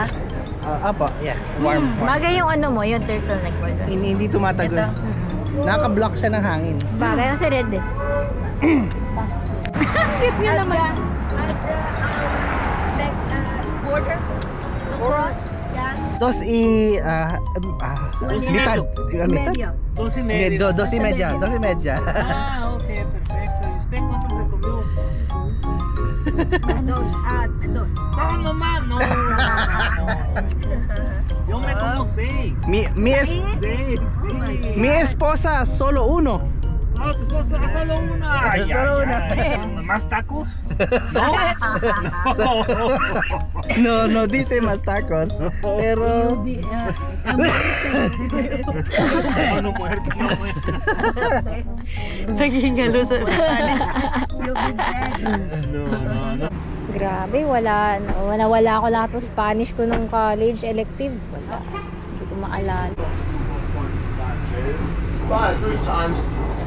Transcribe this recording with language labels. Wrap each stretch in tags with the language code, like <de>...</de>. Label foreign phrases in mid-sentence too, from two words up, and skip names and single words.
<en>Apa, yeah. Warm.</en> <tl>Bagay yung yung turtleneck mo. Hindi tumatagal. Naka-block siya ng hangin. Bagay yung si Red eh. Cute niya naman.</tl> <en>Border? Cross? Yan?</en> <es>Dos y... mitad. Medio. 12:30. Dos y media. Ah, ok, perfecto. ¿Y usted cuánto se comió? Dos. No, no más, no. Yo me como 6. Mi esposa, solo uno. No, tu esposa solo una. Ay, Solo ay, una. ay. ¿Más tacos? No. No dice más tacos. Pero... No muerto, no muerto.</es> <tl>Naging halo sa Spanish. No. Grabe, wala ko lahat ng Spanish ko nung college elective. Wala. Hindi ko maalala.</tl> <en>5 3 times</en>